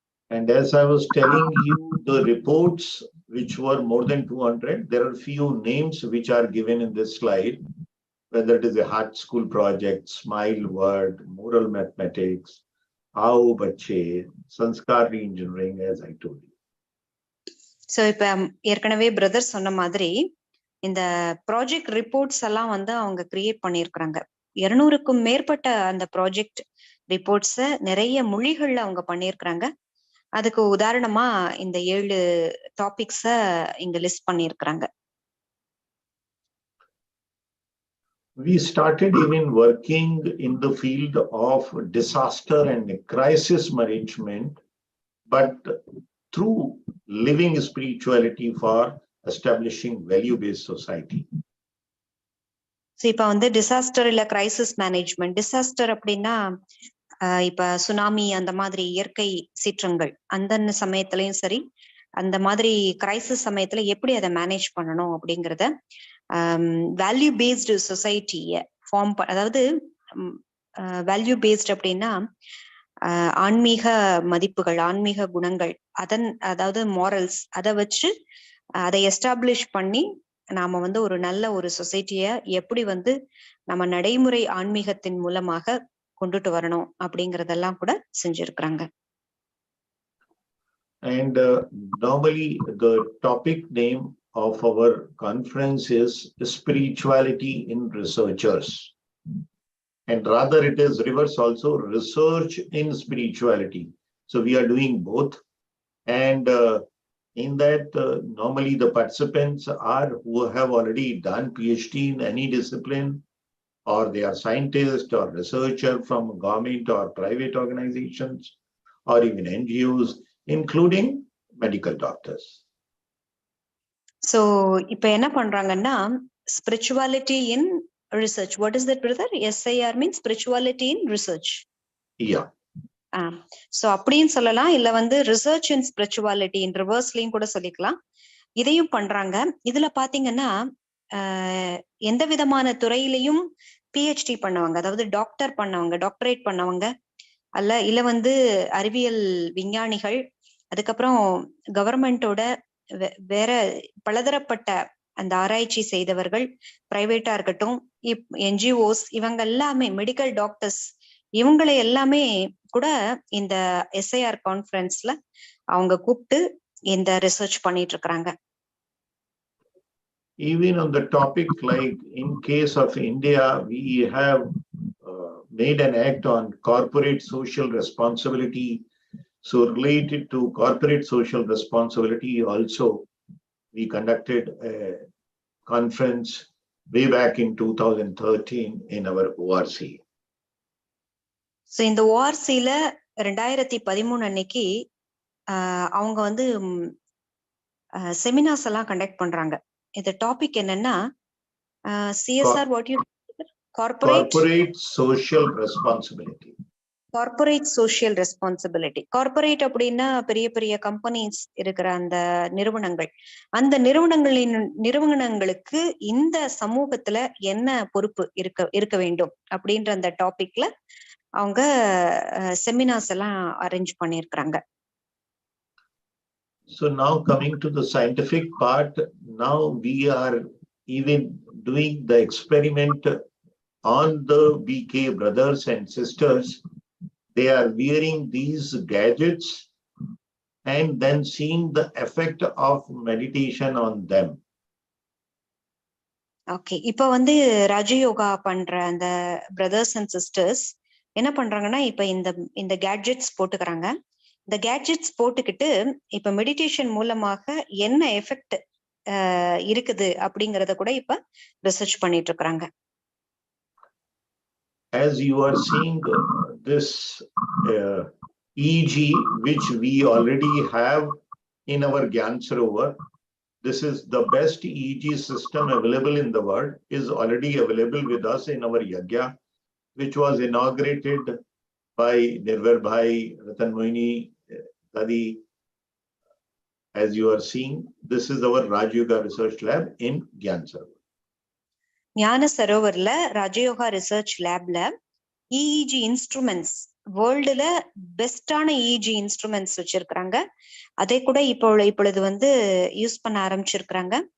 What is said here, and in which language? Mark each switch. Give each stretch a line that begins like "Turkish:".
English: And as I was telling you, the reports which were more than 200, there are few names which are given in this slide, whether it is a heart school project, smile word, moral mathematics, Aao Bache, Sanskar Engineering, as I told you.
Tamil: So இப்ப ஏற்கனவே brother சொன்ன மாதிரி இந்த project reports எல்லாம் வந்து அவங்க create பண்ணியிருக்கிறாங்க. 200க்கும் மேற்பட்ட அந்த ப்ராஜெக்ட் ரிப்போர்ட்ஸ நிறைய மொழிகள்ல அவங்க பண்ணியிருக்கிறாங்க. அதுக்கு உதாரணமா இந்த 7 டாபிக்ஸ இங்க லிஸ்ட் பண்ணியிருக்கிறாங்க.
English: We started even working in the field of disaster and crisis management, but through living spirituality for establishing value-based society.
Tamil: So இப்ப வந்து டிசாஸ்டர் இல்ல கிரைசிஸ் மேனேஜ்மெண்ட். டிசாஸ்டர் அப்படின்னா இப்ப சுனாமி அந்த மாதிரி இயற்கை சீற்றங்கள் அந்த சமயத்திலயும் சரி, அந்த மாதிரி கிரைசிஸ் சமயத்துல எப்படி அதை மேனேஜ் பண்ணணும் அப்படிங்கிறத வேல்யூ பேஸ்டு சொசைட்டிய ஃபார்ம் அதாவது வேல்யூ பேஸ்ட் அப்படின்னா ஆன்மீக மதிப்புகள், ஆன்மீக குணங்கள், அதாவது மாரல்ஸ், அதை வச்சு அதை எஸ்டாப்ளிஷ் பண்ணி நாம வந்து ஒரு நல்ல ஒரு சொசைட்டிய எப்படி வந்து நம்ம நடைமுறை ஆன்மீகத்தின் மூலமாக கொண்டுட்டு வரணும் அப்படிங்கறதெல்லாம் கூட செஞ்சிருக்கிறாங்க.
English: And normally the topic name of our conference is spirituality in researchers, and rather it is reverse also, research in spirituality. So we are doing both, and in that normally the participants are who have already done PhD in any discipline, or they are scientists or researcher from government or private organizations or even NGOs, including medical doctors. So
Tamil: இப்ப என்ன பண்றாங்கன்னா
English: spirituality in research. What is that, brother? SIR means spirituality in research. Yeah.
Tamil: So அப்படின்னு சொல்லலாம், இல்ல வந்து research இன் spirituality இன் ரிவர்ஸ்லயும் கூட சொல்லிக்கலாம். இதையும் பண்றாங்க. இதுல பாத்தீங்கன்னா எந்த விதமான துறையிலையும் பிஹெச்டி பண்ணவங்க, அதாவது டாக்டர் பண்ணவங்க, டாக்டரேட் பண்ணவங்க இல்ல வந்து அறிவியல் விஞ்ஞானிகள், அதுக்கப்புறம் கவர்மெண்டோட வேற பலதரப்பட்ட அந்த ஆராய்ச்சி செய்தவர்கள், பிரைவேட்டா இருக்கட்டும், என்ஜிஓஸ், இவங்க எல்லாமே மெடிக்கல் டாக்டர்ஸ், இவங்களை எல்லாமே கூட இந்த SIR கான்ஃபரன்ஸ்ல அவங்க கூப்பிட்டு இந்த ரிசர்ச் பண்ணிட்டு இருக்காங்க.
English: Even on the topic, like in case of India, we have made an act on corporate social responsibility. So related to corporate social responsibility also, we conducted a conference way back in 2013 in our ORC.
Tamil: So இந்த ORCல 2013 அன்னைக்கு அவங்க வந்து seminars எல்லாம் conduct பண்றாங்க. இந்த topic என்னன்னா CSR,
English: What you corporate social responsibility. Corporate social responsibility.
Tamil: Corporate அப்படின்னா பெரிய பெரிய கம்பெனிஸ் இருக்கிற அந்த நிறுவனங்கள், அந்த நிறுவனங்களுக்கு இந்த சமூகத்துல என்ன பொறுப்பு இருக்க வேண்டும் அப்படின்ற அந்த டாபிக்ல அவங்க செமினார்ஸ் எல்லாம் அரேஞ்ச் பண்ணியிருக்கிறாங்க.
English: So now coming to the scientific part, now we are even doing the experiment on the BK brothers and sisters. They are wearing these gadgets and then seeing the effect of meditation on them.
Tamil: Okay, இப்ப வந்து ராஜயோகா பண்ற அந்த brothers and sisters என்ன பண்றாங்கன்னா, இப்ப இந்த gadgets போட்டுக்கிறாங்க. இந்த கேட்ஜெட்ஸ் போட்டுக்கிட்டு இப்ப மெடிடேஷன் மூலமாக என்ன எஃபெக்ட் இருக்குது அப்படிங்கறத கூட இப்ப ரிசர்ச் பண்ணிட்டு இருக்காங்க.
English: As you are seeing this EEG, which we already have in our Gyan Sarovar, this is the best EEG system available in the world, is already available with us in our Yagya, which was inaugurated by Nirvar Bhai, Ratan Moini, Dadi. As you are seeing, this is our Rajayoga research lab in Gyan Sarovar.
Tamil: ஞான சரோவர்ல Raja Yoga research லேப்ல EEG instruments, வேர்ல்டுல பெஸ்டான EEG instruments வச்சிருக்கிறாங்க. அதை கூட இப்பொழுது வந்து use பண்ண ஆரம்பிச்சிருக்கிறாங்க.